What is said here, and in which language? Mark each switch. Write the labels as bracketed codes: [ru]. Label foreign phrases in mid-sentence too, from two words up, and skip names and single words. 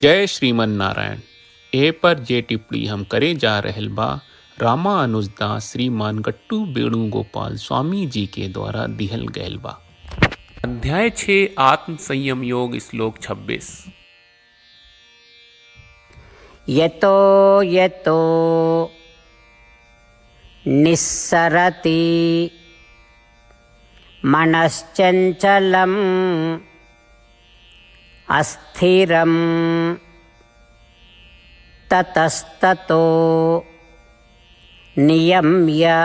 [bho] जय श्रीमन नारायण। ए पर जे टिप्पणी हम करे जा रहल बा रामा अनुजदास श्रीमान गट्टू वेणुगोपाल स्वामी जी के द्वारा दिहल गयल बा। अध्याय 6 आत्म संयम योग श्लोक 26। [sa] यतो यतो निस्सरति मनश्चञ्चलम् अस्थिरं ततस्ततो नियम्य